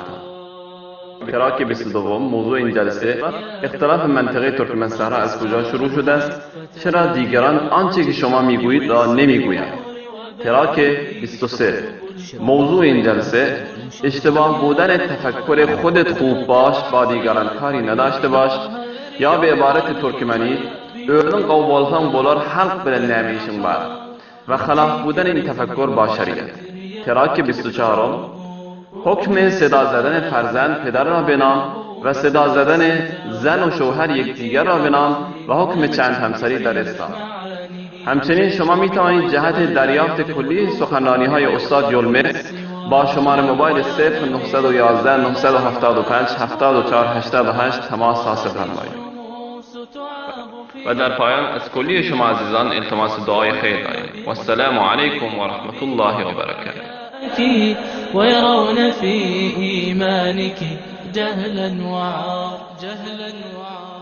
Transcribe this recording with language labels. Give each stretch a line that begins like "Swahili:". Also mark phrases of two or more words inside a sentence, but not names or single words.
Persian: تراک 22، موضوع این جلسه: اختلاف منطقه ترکمن صحرا از کجا شروع شده است؟ چرا دیگران آنچه که شما میگویید را نمیگویند؟ تراک 23، موضوع این جلسه: اشتباه بودن تفکر خودت خوب باش با دیگران کاری نداشته باش، یا به عبارت ترکمنی
Turkmen: öğrenin qavvalsan bolar halk bilen nəmişin var
Persian: و خلاف بودن این تفکر با شریعت. تراک 24، حکم صدا زدن فرزند پدر را به نام و صدا زدن زن و شوهر یکدیگر را به نام و حکم چند همسری در اسلام. همچنین شما می توانید جهت دریافت کلی سخنرانی های استاد یلمس با شماره موبایل 0911 975 7488 تماس حاصل فرمایید. و در پایان از کلی شما عزیزان التماس دعای خیر داریم.
Arabic: و السلام علیکم و رحمت الله و برکاته. ويرون في إيمانك جهلا وعار.